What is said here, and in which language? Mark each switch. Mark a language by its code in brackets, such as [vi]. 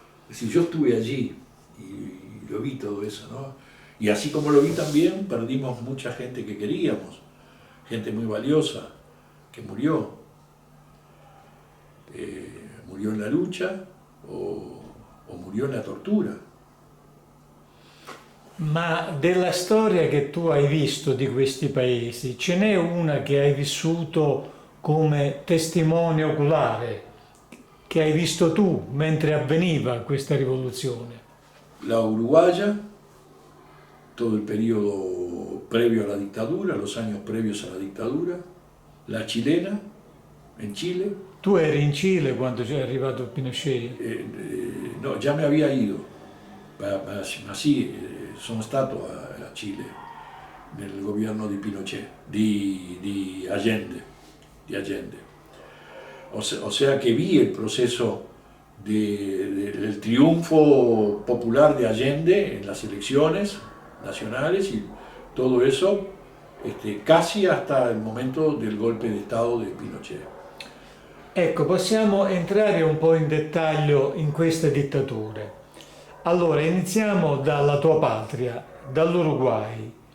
[es] Es decir, yo estuve allí y lo vi todo eso, ¿no? Y así como lo vi también, perdimos mucha gente que queríamos, gente muy valiosa, que murió. Murió en la lucha o murió en la tortura. [it] Ma della storia che tu hai visto di questi paesi, ce n'è una che hai vissuto come testimone oculare, che hai visto tu mentre avveniva questa rivoluzione? [es] La uruguaya, todo el periodo previo a la dictadura, los años previos a la dictadura, la chilena, en Chile. [it] Tu eri in Cile quando è arrivato Pinochet? [es] No, ya me había ido, [it] ma sì, sono stato a Cile nel governo di Pinochet, di Allende. [es] O sea que vi el proceso del triunfo popular de Allende en las elecciones nacionales y todo eso, casi hasta el momento del golpe de Estado de Pinochet. [it] Ecco, possiamo entrare un po' in dettaglio in queste dittature. Allora, iniziamo dalla tua patria, dall'Uruguay.